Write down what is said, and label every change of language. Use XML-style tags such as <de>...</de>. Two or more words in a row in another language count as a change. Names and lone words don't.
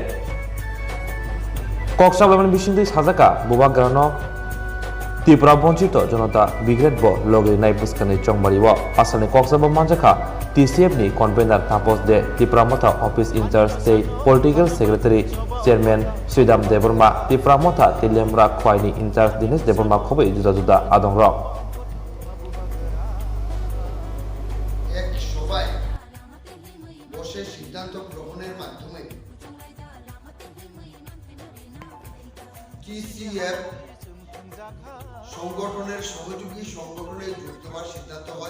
<trp>Koksabaman bisindui sajaka bubagrano Tripura Bonchito Jonata Bigret bo logiri nai buskani chongbari wo asane koksaba manjaka TCF ni convener tapos de Tripura Mota Office Inter-State Political Secretary Chairman Sridham Deborma Tripura Mota Tilemra Khwaini Incharge Dinesh Deborma khobe juda adongrok</trp> <bn>এক সভায় বসে সিদ্ধান্ত গ্রহণের মাধ্যমে TCF সংগঠনের সহযোগী সংগঠনে যুক্ত হওয়ার সিদ্ধান্ত হয়।</bn>